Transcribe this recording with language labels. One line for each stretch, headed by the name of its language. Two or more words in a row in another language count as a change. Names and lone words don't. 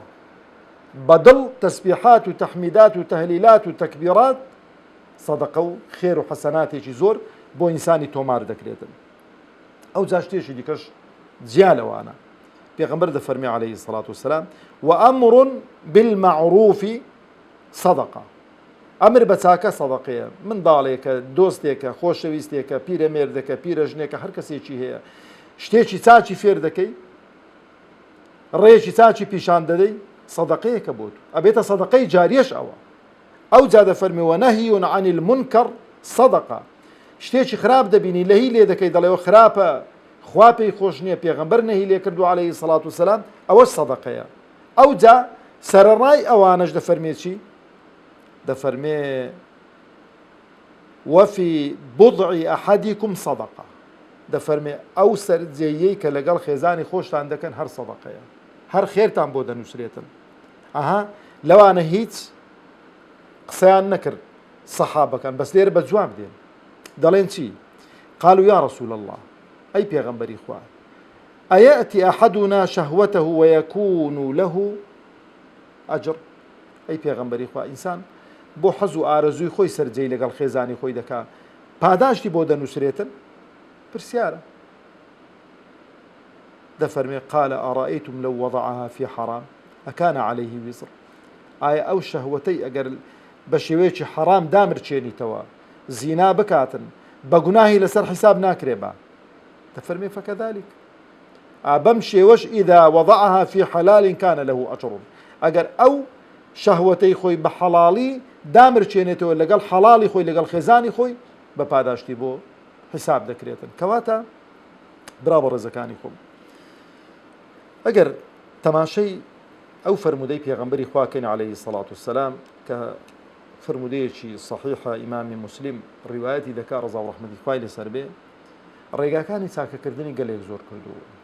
Central Kurdish: بەدڵ تەسبیحات و تەحمیدات و تەهلیلات و تەکبیرات سەدەقە و خێر و حەسەناتێکی زۆر بۆ ئینسانی تۆمار دەکرێتن. ئەو جا شتێکی دیکەش جیا لەوانە پێغەمبەر دەفەرمێ
Arabic: عەلەیهی سەڵات وسەلام وأمر بالمعروف صدقة.
Central Kurdish: ئەمر بە چاکە سەدەقەیە. منداڵێکە، دۆستێکە، خۆشەویستێکە، پیرەمێردەکە، پیرەژنێکە، هەر کەسێکی هەیە شتێکی چاکی فێر دەکەی، ڕێیەکی چاکی پیشان دەدەی، سەدەقەیەکە بۆ تو ئەبێتە سەدەقەی جاریەش ئەوە. ئەو جا دەفەرمێ
Arabic: وەنەهی عن المنکر صدقة.
Central Kurdish: شتێکی خراپ دەبینی لەهی لێ دەکەی دەڵێەوە خراپە خوا پێی خۆش نییە پێغەمبەر نەهی لێ کردو
Arabic: عەلەیهی سەڵات وسەلام
Central Kurdish: ئەوەش سەدەقەیە. ئەو جا سەرەڕای ئەوانەش دەفەرمێ چی؟ دەفەرمێ
Arabic: وەفی بضعی ئەحەدیکم صدقة.
Central Kurdish: دەفەرمێ ئەو سەرجێیەی کە لەگەڵ خێزانی خۆشتان دەکەن هەر سەدەقەیە، هەر خێرتان بۆ دەنووسرێتن. ئەها لەوانە هیچ قسەیان نەکرد سەحابەکان، بەس لێرە بە جواب دێن دەڵێن چی؟
Arabic: قالوا يا رسول الله أي
Central Kurdish: پێغەمبەری خوا
Arabic: أيأتي أحدنا شهوته ويكون له أجر.
Central Kurdish: أي پێغەمبەری خوا ئینسان بۆ حەز و ئارەزووی خۆی سەرجەی لەگەڵ خێزانی خۆی دەکا پاداشتی بۆ دەنووسرێتن؟ پرسیارە.
Arabic: دەفەرمێ قال أرأيتم لو وضعها في حرام أكان عليه وزر.
Central Kurdish: ئایا ئەو شەهوەتەی ئەگەر بە شێوەیەکی حەرام دامرچێنیتەوە زینا بکاتن بە گوناهی لەسەر حیساب ناکرێ بە.
Arabic: دەفەرمێ فكذلك
Central Kurdish: بەم شێوەش
Arabic: إذا وضعها في حلال كان له أجر.
Central Kurdish: ئەگەر ئەو شەهوەتەی خۆی بە حەڵاڵی دامرچێنێتەوە لەگەڵ حەڵاڵی خۆی لەگەڵ خێزانی خۆی بە پاداشتی بۆ حیساب دەکرێتن. کەواتە برا بە ڕێزەکانی خۆم ئەگەر تەماشەی ئەو فەرمودەی پێغەمبەری خواکەین
Arabic: عەلەیهی سەڵات وسەلام
Central Kurdish: کە فەرمودەیەکی صحیحە ئیمامی موسلیم ڕیوایەتی دەکا ڕەزا و ڕەحمەتی خوای لەسەر بێ ڕێگاکانی چاکەکردنی گەلێک زۆر کردووە.